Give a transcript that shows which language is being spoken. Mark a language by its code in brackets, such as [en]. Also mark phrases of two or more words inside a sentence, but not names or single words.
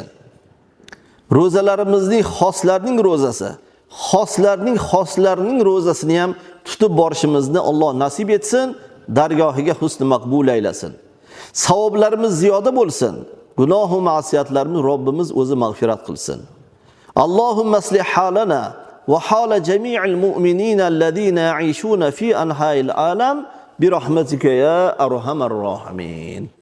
[uz] Ro'zalarimizning xoslarning ro'zasi, xoslarning ro'zasini ham tutib borishimizni Alloh nasib etsin, dargohiga husn maqbul aylasin. Savoblarimiz ziyoda bo'lsin. Gunoh va ma'siyatlarimiz Robbimiz o'zi mag'firat qilsin. [ar] اللهم أصلح حالنا وحال جميع المؤمنين الذين يعيشون في أنحاء العالم برحمتك يا أرحم الراحمين.